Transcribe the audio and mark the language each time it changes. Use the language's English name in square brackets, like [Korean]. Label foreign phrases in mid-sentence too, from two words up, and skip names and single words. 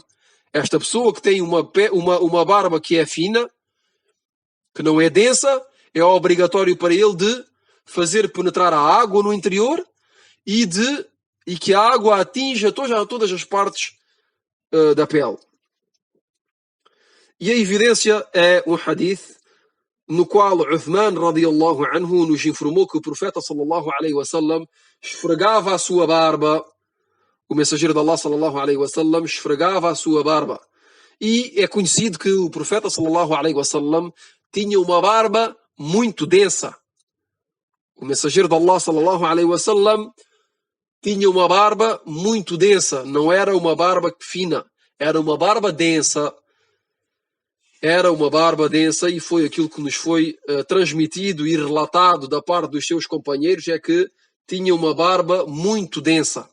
[Portuguese] Esta pessoa que tem uma barba que é fina, que não é densa, é obrigatório para ele de fazer penetrar a água no interior e que a água atinja todas as partes da pele. E a evidência é um hadith no qual Uthman [Arabic] رضي الله عنه [Portuguese] nos informou que o profeta [Arabic] صلى الله عليه وسلم [Portuguese] esfregava a sua barba. O mensageiro de Allah [Arabic] صلى الله عليه وسلم [Portuguese] esfregava a sua barba. E é conhecido que o profeta [Arabic] صلى الله عليه وسلم [Portuguese] tinha uma barba muito densa. O mensageiro de Allah [Arabic] صلى الله عليه وسلم [Portuguese] tinha uma barba muito densa, não era uma barba fina, era uma barba densa. Era uma barba densa e foi aquilo que nos foi transmitido e relatado da parte dos seus companheiros, é que tinha uma barba muito densa.